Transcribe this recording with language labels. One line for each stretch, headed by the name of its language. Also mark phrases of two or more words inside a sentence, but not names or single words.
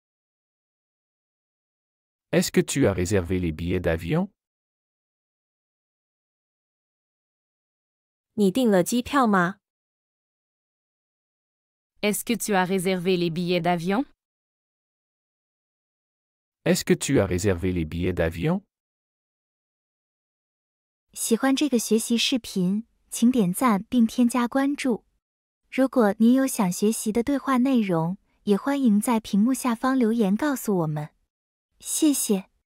French: Est-ce que tu as réservé les billets d'avion?
Chinese: 你订了机票吗？
French: Est-ce que tu as réservé les billets d'avion? Est-ce que tu as réservé les billets d'avion?
Chinese: 喜欢这个学习视频，请点赞并添加关注。如果您有想学习的对话内容，也欢迎在屏幕下方留言告诉我们。谢谢。